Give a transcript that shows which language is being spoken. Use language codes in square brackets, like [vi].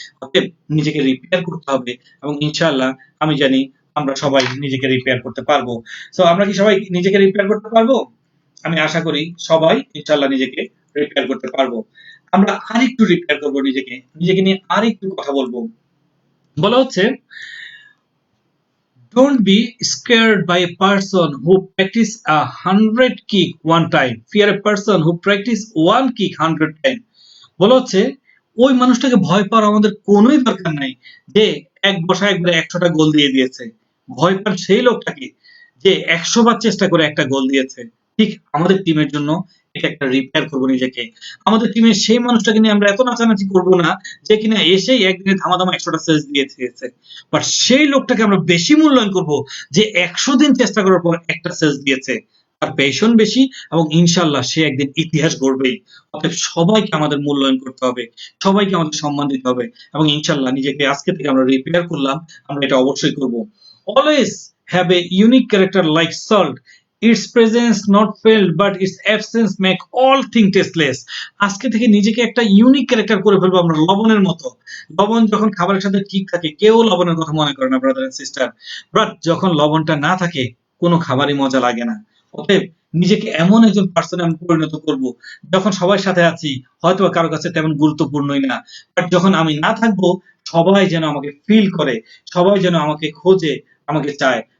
[bn] অতএব নিজেকে রিপেয়ার করতে হবে, এবং ইনশাআল্লাহ আমি জানি আমরা সবাই নিজেকে রিপেয়ার করতে পারবো। সো আমরা কি সবাই নিজেকে রিপেয়ার করতে পারবো? আমি আশা করি সবাই ইনশাআল্লাহ নিজেকে রিপেয়ার করতে পারবো। আমরা আরেকটু রিপেয়ার করবো নিজেকে, নিজেকে নিয়ে আরেকটু কথা বলবো। বলা হচ্ছে [en] don't be scared by a person who practice 100 kick one time, fear a person who practice one kick 100 time. [bn] বলা হচ্ছে ওই মানুষটাকে ভয় পাওয়ার আমাদের কোনোই দরকার নাই যে এক বসায় একবারে 100টা গোল দিয়ে দিয়েছে। ভয় পান সেই লোকটাকে যে 100 বার চেষ্টা করে একটা গোল দিয়েছে। ঠিক আমাদের টিমের জন্য এটা একটা রিপেয়ার করবো নিজেকে। আমাদের টিমের সেই মানুষটাকে নিয়ে আমরা এত নাচানাচি করবো না যে কিনা এসেই একদিনে ধামাধামা 100টা সেজ দিয়ে দিয়েছে, বাট সেই লোকটাকে আমরা বেশি মূল্যায়ন করবো যে 100 দিন চেষ্টা করার পর একটা সেজ দিয়েছে। তার পেশন বেশি, এবং ইনশাআল্লাহ সে একদিন ইতিহাস গড়বেই। অতএব সবাইকে আমাদের মূল্যায়ন করতে হবে, সবাইকে আমাদের সম্মান দিতে হবে, এবং ইনশাআল্লাহ নিজেকে আজকে থেকে আমরা রিপেয়ার করলাম, আমরা এটা অবশ্যই করব। [en] Always have a unique character like salt. Its presence not felt, but its absence make all things tasteless. [bn] আজকে থেকে নিজেকে একটা ইউনিক ক্যারেক্টার করে ফেলবো আমরা লবণের মতো। লবণ যখন খাবারের সাথে ঠিক থাকে কেউ লবণের কথা মনে করে না ব্রাদার এন্ড সিস্টার, বাট যখন লবণটা না থাকে কোনো খাবারই মজা লাগে না। অতএব নিজেকে এমন একজন পার্সনে আমি পরিণত করব যখন সবার সাথে আছি হয়তো কারো কাছে তেমন গুরুত্বপূর্ণই না, বাট যখন আমি না থাকবো সবাই যেন আমাকে ফিল করে, সবাই যেন আমাকে খোঁজে, আমাকে চায়।